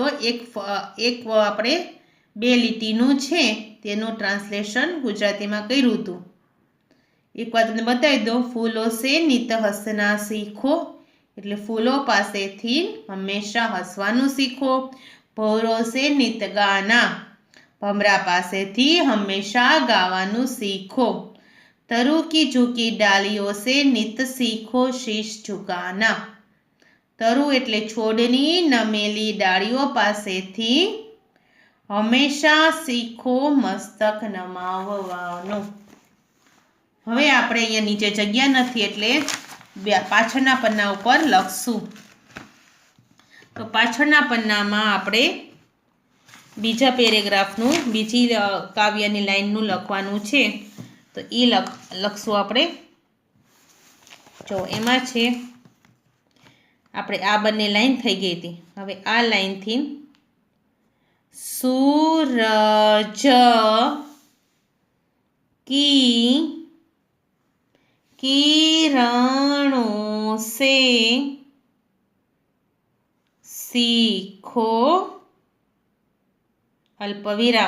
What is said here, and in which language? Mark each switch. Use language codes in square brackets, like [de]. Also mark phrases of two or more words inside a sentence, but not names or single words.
[gu] એક આપણે 2 લીટીનું છે તેનું ટ્રાન્સલેશન ગુજરાતીમાં કર્યું હતું. એક વાત તમને બતાવી દો. [hi] फूलों से नित हँसना सीखो [gu] એટલે ફૂલો પાસેથી હંમેશા હસવાનું શીખો. [hi] भौंरों से नित गाना [gu] ભમરા પાસેથી હંમેશા ગાવાનું શીખો. [hi] तरु की झुकी डालियों से नित सीखो शीश झुकाना. [gu] તરુ એટલે છોડની નમેલી ડાળીઓ પાસેથી હંમેશા સીખો મસ્તક નમાવવાનું. હવે આપણે અહીંયા નીચે જગ્યા નથી એટલે પાછળના પન્ના ઉપર લખશું. તો પાછળના પન્નામાં આપણે બીજા પેરેગ્રાફનું બીજી કાવ્યની લાઇનનું લખવાનું છે. તો ઈ લખશું આપણે. જો એમાં છે આપણે આ બંને લાઇન થઈ ગઈ હતી. હવે આ લાઇન થી [hi] सूरज की किरणों से सीखो अल्पविराम.